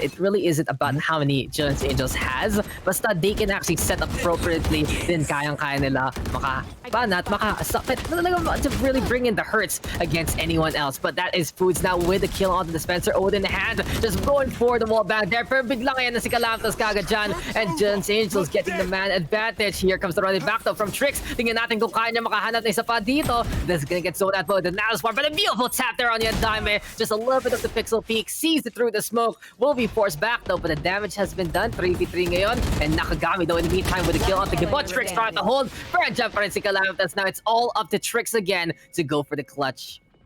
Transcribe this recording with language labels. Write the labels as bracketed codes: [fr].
[en] It really isn't about how many Jillian's Angels has. Basta they can actually set up appropriately, then [tl] kayang-kaya nila makasakit [en] to really bring in the hurts against anyone else. But that is Foods now with the kill on the dispenser. Oden in the hand, just going for the wall back there. [tl] Pero biglang yan na si Calamtas kagad dyan. [en] And Jillian's Angels getting the man advantage. Here comes the running back though from Trix. [tl] Tingnan natin kung kaya niya makahanap ng isa pa dito. [en] This is gonna get sold out for the Nails War. But a beautiful tap there on the Undiamond. Just a little bit of the pixel peak. Sees it through the smoke. Will be forced back though, but the damage has been done. 3v3 ngayon. And Nakagami though in the meantime with the kill on the Gibo. Trix trying to hold. Fair jump for si Calamtas. Now it's all up to Trix again to go for the clutch.